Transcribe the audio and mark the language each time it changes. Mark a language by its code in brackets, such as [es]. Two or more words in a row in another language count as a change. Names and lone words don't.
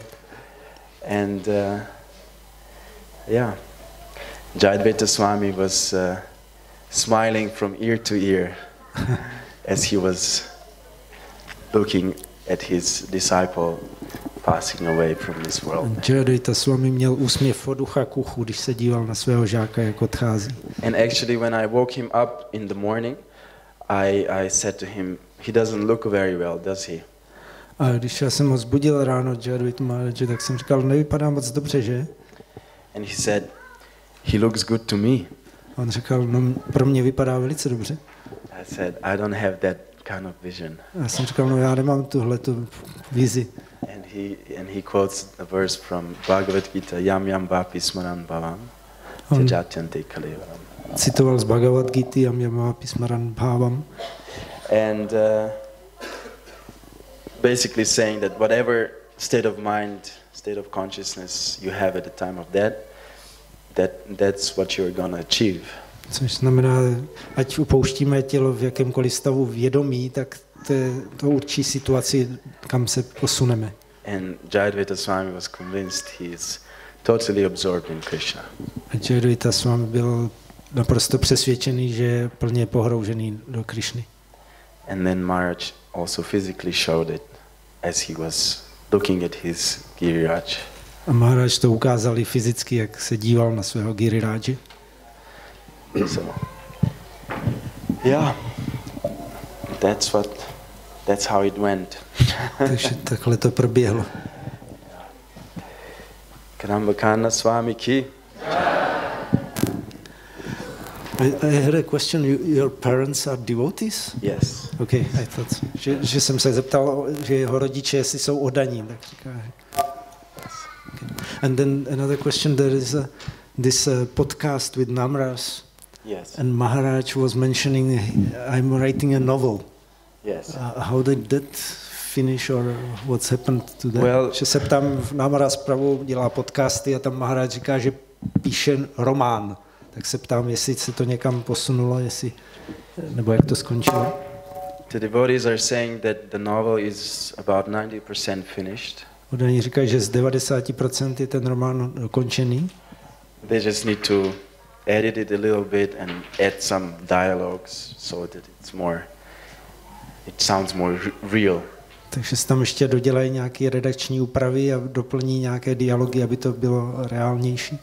[en] And Jayadvaita Swami was smiling from ear to ear as he was looking at his disciple passing away from this world. [cs] Jayadvaita Swami měl úsměv od ucha k uchu, když se díval na svého žáka, jak odchází. [en] And actually when I woke him up in the morning, I said to him, he doesn't look very well, does he? [cs] A když já jsem ho zbudil ráno, Jayadvaita Maharaj, tak jsem říkal, nevypadá moc dobře, že? [en] And he said, he looks good to me. [cs] On říkal, no pro mě vypadá velice dobře. [en] I said, I don't have that kind of vision. [cs] A já jsem říkal, no já nemám tuhletu vizi. [en] And he quotes a verse from Bhagavad Gita, [sa] यं यं वापि स्मरन् भावं त्यजत्यन्ते कलेवरम्. [cs] Citoval z Bhagavad Gity, [sa] यं यं वापि स्मरन् भावं. [en] And basically saying that whatever state of mind, state of consciousness you have at the time of death, that's what you're going to achieve. [cs] Což znamená, ať upouštíme tělo v jakémkoliv stavu vědomí, tak to určí situaci, kam se posuneme. [en] And Jayadvaita Swami was convinced he is totally absorbed in Krishna. [cs] A Jayadvaita Swami byl naprosto přesvědčený, že je plně pohroužený do Krišny. [en] And then Maharaj also physically showed it as he was looking at his Giriraj. [cs] A Maharaj to ukázali fyzicky, jak se díval na svého Girirádži. [en] So, yeah, that's how it went. [cs] Takže takhle to proběhlo. Kadamba Kánana Svámí ki. [en] I had a question. Your parents are devotees? Yes. Okay, I thought so. [cs] Že jsem se zeptal, že jeho rodiče, jestli jsou oddaní. Tak říká, okay. [en] And then another question, there is this podcast with Namras. Yes. And Maharaj was mentioning, I'm writing a novel. Yes. How did that finish or what's happened to that? Well, [cs] že se ptám, Namras Prabhu dělá podcasty a tam Maharaj říká, že píše román. Tak se ptám, jestli se to někam posunulo, nebo jak to skončilo. [en] The devotees are saying that the novel is about 90% finished. [cs] Oni říkají, že z 90% je ten román dokončený. [en] They just need to edit it a little bit and add some dialogues so that it sounds more real. [cs] Takže se tam ještě dodělají nějaké redakční úpravy a doplní nějaké dialogy, aby to bylo reálnější.